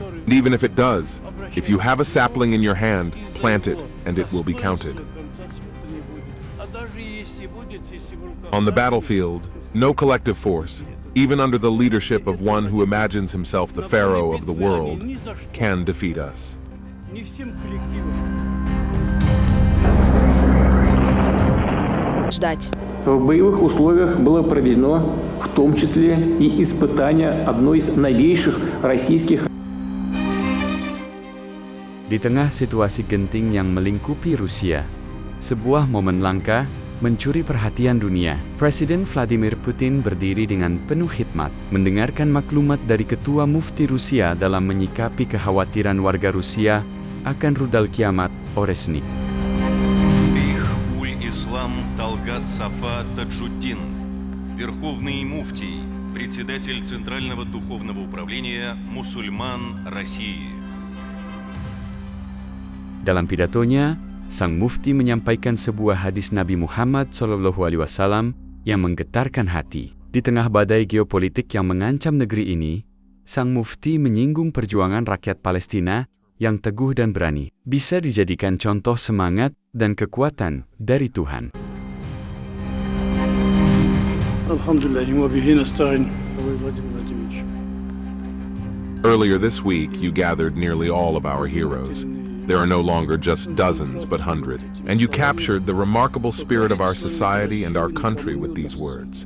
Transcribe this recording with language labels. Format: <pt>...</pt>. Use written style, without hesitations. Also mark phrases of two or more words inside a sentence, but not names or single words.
<en>And even if it does, if you have a sapling in your hand, plant it, and it will be counted." On the battlefield, no collective force, even under the leadership of one who imagines himself the Pharaoh of the world, can defeat us.</en> <ru>В боевых условиях было проведено в том числе и испытание одной из новейших российских.</ru> <id>Di tengah situasi genting yang melingkupi Rusia, sebuah momen langka mencuri perhatian dunia. Presiden Vladimir Putin berdiri dengan penuh hikmat, mendengarkan maklumat dari Ketua Mufti Rusia dalam menyikapi kekhawatiran warga Rusia akan rudal kiamat Oresnik.</id> <ru>Ислам Талгат Сафа Таджуддин, Верховный Муфтий, председатель Центрального Духовного Управления Мусульман России.</ru> <id>Dalam pidatonya, Sang Mufti menyampaikan sebuah hadis Nabi Muhammad SAW yang menggetarkan hati. Di tengah badai geopolitik yang mengancam negeri ini, Sang Mufti menyinggung perjuangan rakyat Palestina yang teguh dan berani, bisa dijadikan contoh semangat dan kekuatan dari Tuhan.</id> <en>Earlier this week, you gathered nearly all of our heroes. There are no longer just dozens, but hundreds. And you captured the remarkable spirit of our society and our country with these words.</en>